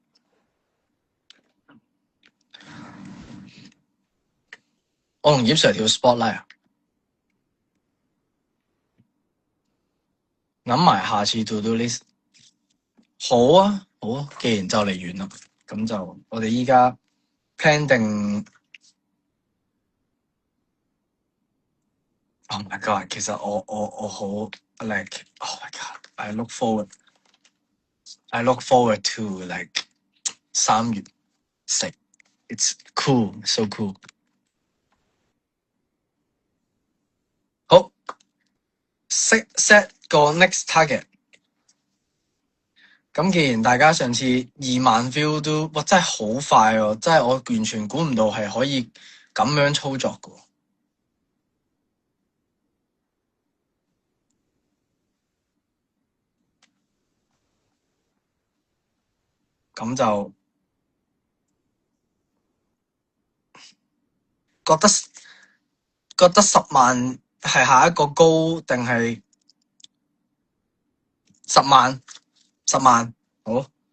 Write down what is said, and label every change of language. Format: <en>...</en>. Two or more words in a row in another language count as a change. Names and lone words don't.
<yue>我同葉 Sir 跳 spotlight 啊！諗埋下次</yue> <en>to do list。</en> <yue>好啊，好啊，既然就嚟完啦，咁就我哋依家 plan 定。</yue> <en>Oh my god！</en> <yue>其實我好</yue> <en>like oh my god！I look forward to like 3月食。It's cool, so cool。</en> <yue>好 set 個</yue> <en>next target。</en> <yue>咁既然大家上次2萬 view 都，哇真係好快喎！真係我完全估唔到係可以咁樣操作嘅。咁就覺得10萬係下一個高定係10萬？10萬好。</yue>